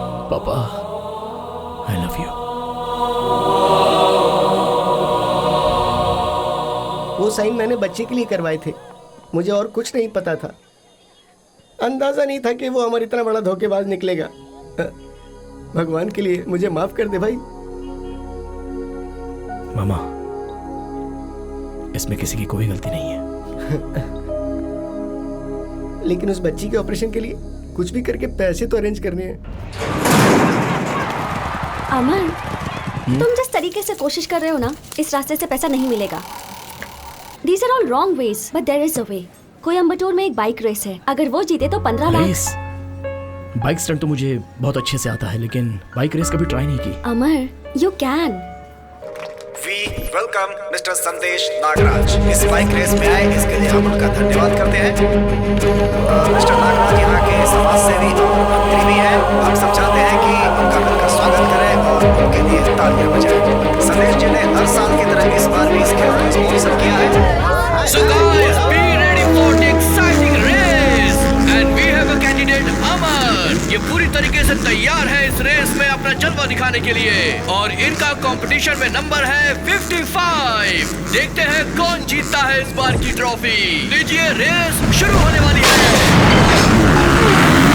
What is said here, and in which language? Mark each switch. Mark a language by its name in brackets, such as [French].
[English] पापा, I love you. [Hindi] वो sign मैंने बच्चे के लिए करवाए थे, मुझे और कुछ नहीं पता था। अंदाजा नहीं था कि वो अमर इतना बड़ा धोखेबाज निकलेगा। भगवान के लिए मुझे माफ कर दे भाई। मामा, इसमें किसी की कोई गलती नहीं है। लेकिन उस बच्ची के ऑपरेशन के लिए कुछ भी करके पैसे तो अरेंज करने हैं। अमर, तुम जिस तरीके से कोशिश कर रहे हो ना, इस रास्ते से पैसा नहीं मिलेगा। [English] These are all wrong ways, but there is a way. [Hindi] Coimbatore में एक बाइक रेस है, अगर वो जीते तो 15 लाख। रेस? बाइक स्टंट तो मुझे बहुत अच्छे से आता है, लेकिन बाइक रेस कभी ट्राई नहीं की। [English] Amar, you can. We welcome Mr. [Hindi] संदेश नागराज इस बाइक रेस में आए, इसके लिए हम उनका धन्यवाद करते हैं। मिस्टर नागराज यहाँ के समाज सेवी और मंत्री भी हैं। हम सब चाहते हैं कि उनका मिलकर स्वागत करें और उनके लिए तालियां बजाएं। संदेश जी ने हर साल की तरह इस बार भी इस खेल को स्पॉन्सर किया है। [English] So guys, be ready for the exciting race and we have a candidate Amar. [Hindi] ये पूरी तरीके से तैयार है इस रेस में अपना दिखाने के लिए। और इनका कंपटीशन में नंबर है 55। देखते हैं कौन जीतता है इस बार की ट्रॉफी। लीजिए, रेस शुरू होने वाली है।